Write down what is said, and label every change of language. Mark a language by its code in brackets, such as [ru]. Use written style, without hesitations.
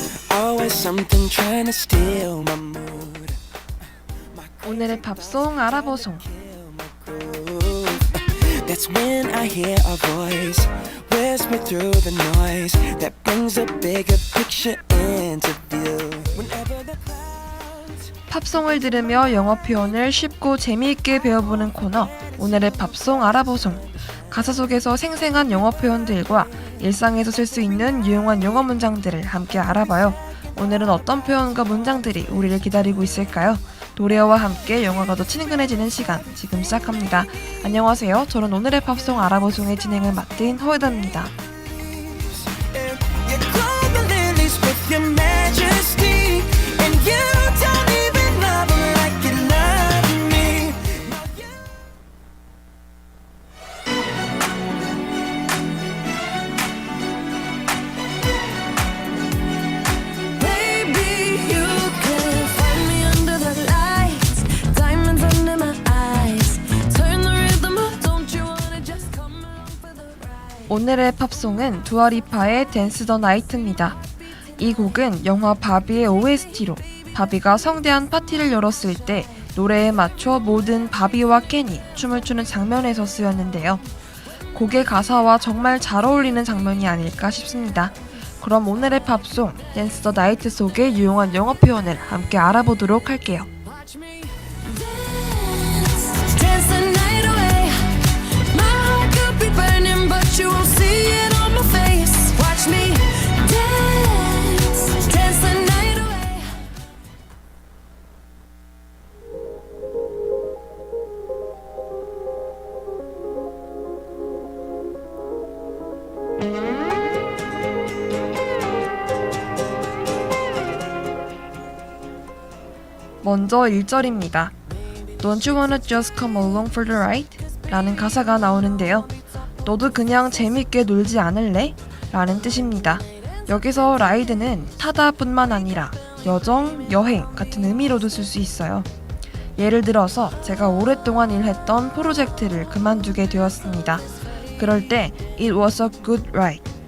[en] Always something trying to steal my mood. [ko] 오늘의 팝송 알아보송. [en] That's when I hear a voice whisper through the noise that brings a bigger picture into view. Whenever the clouds [ko] 팝송을 들으며 영어 표현을 쉽고 재미있게 배워보는 코너 오늘의 팝송 알아보송. 가사 속에서 생생한 영어 표현들과 일상에서 쓸 수 있는 유용한 영어 문장들을 함께 알아봐요. 오늘은 어떤 표현과 문장들이 우리를 기다리고 있을까요? 노래와 함께 영어가 더 친근해지는 시간 지금 시작합니다. 안녕하세요. 저는 오늘의 팝송 알아보송의 진행을 맡은 허에다입니다. [en] you clothe the lilies with your majesty, and you don't even love them like you love me. Baby, you can find me under the lights, diamonds under my eyes. Turn the rhythm up, don't you wanna just come along for the ride? [ko] 오늘의 팝송은 두아리파의 댄스 더 나이트입니다. 이 곡은 영화 바비의 OST로 바비가 성대한 파티를 열었을 때 노래에 맞춰 모든 바비와 켄이 춤을 추는 장면에서 쓰였는데요. 곡의 가사와 정말 잘 어울리는 장면이 아닐까 싶습니다. 그럼 오늘의 팝송 댄스 더 나이트 속의 유용한 영어 표현을 함께 알아보도록 할게요. [en] Watch me dance, dance the night away. My heart could be burning, but you won't see it on my face. Watch me dance, dance the night away. [ko] 먼저 1절입니다. [en] Don't you wanna just come along for the ride? [ko] 라는 가사가 나오는데요. 너도 그냥 재밌게 놀지 않을래? 라는 뜻입니다. 여기서 라이드는 타다 뿐만 아니라 여정, 여행 같은 의미로도 쓸 수 있어요. 예를 들어서 제가 오랫동안 일했던 프로젝트를 그만두게 되었습니다. 그럴 때 [en] It was a good ride.